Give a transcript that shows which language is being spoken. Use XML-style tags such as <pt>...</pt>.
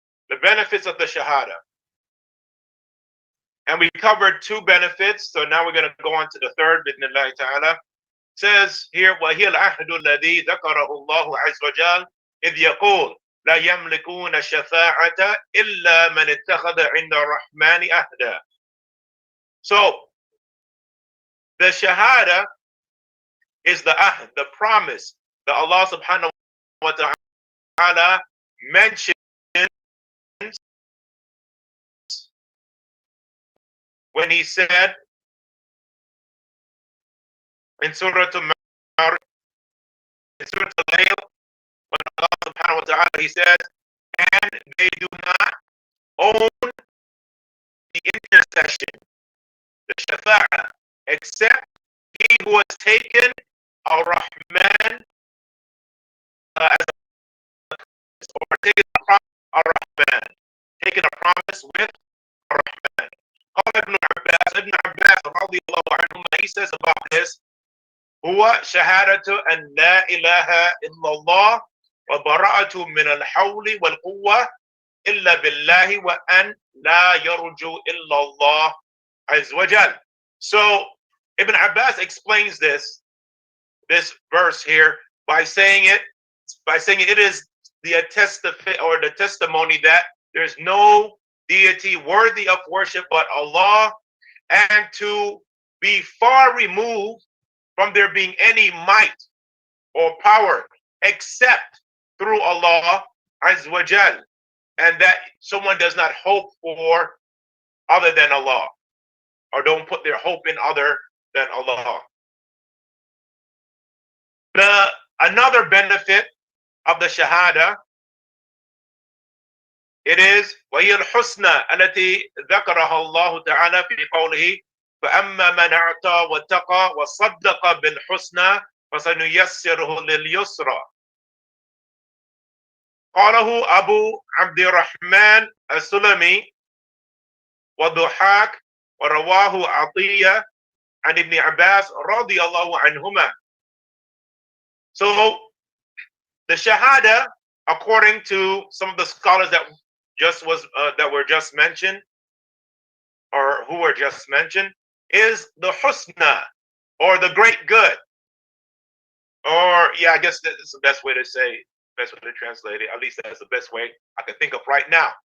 <en>The benefits of the Shahada. And we covered two benefits, so now we're going to go on to the third, bidnillah ta'ala.</en> <ar>It says here, وَهِيَ الْعَهْدُ الَّذِي ذَكَرَهُ اللَّهُ عَزَّ وَجَلَّ إِذْ يَقُولُ لَا يَمْلِكُونَ الشَّفَاعَةَ إِلَّا مَنِ اتَّخَذَ عِنْدَ الرَّحْمَنِ أَهْدًا.</ar> <en>So, the Shahada is the ahd, the promise that Allah subhanahu wa ta'ala mentions when he said in Surah Al-Layl, when Allah subhanahu wa ta'ala, he says, and they do not own the intercession, the shafa'ah, except he who has taken Ar-Rahman as or taken a promise, Ar-Rahman, taken a promise with Ar-Rahman.</en> <ar>Ibn Abbas, radiallahu anhu, he says about this, هو شهادة أن لا إله إلا الله وبراءة من الحول والقوة إلا بالله وأن لا يرجو إلا الله عز وجل.</ar> <en>So Ibn Abbas explains this verse here by saying it is the testimony that there's no deity worthy of worship but Allah, and to be far removed from there being any might or power except through Allah Azza wa Jal, and that someone does not hope for other than Allah, or don't put their hope in other than Allah. Another benefit of the Shahada, it is</en> <ar>وَهِيَ الْحُسْنَى الَّتِي ذَكَرَهَا اللَّهُ تَعَالَى فِي قَوْلِهِ فَأَمَّا مَنْ أَعْطَى وَاتَّقَى وَصَدَّقَ بِالْحُسْنَى فَسَنُيَسِّرُهُ لِلْيُسْرَى. قاله أبو عبد الرحمن السلمي وضحاك ورواه عطية عن ابن عباس رضي الله عنهما.</ar> <en>So the Shahada, according to some of the scholars that were just mentioned, or who were just mentioned, is the Husna, or the great good, or yeah, I guess that's the best way to say, best way to translate it. At least that's the best way I can think of right now.</en>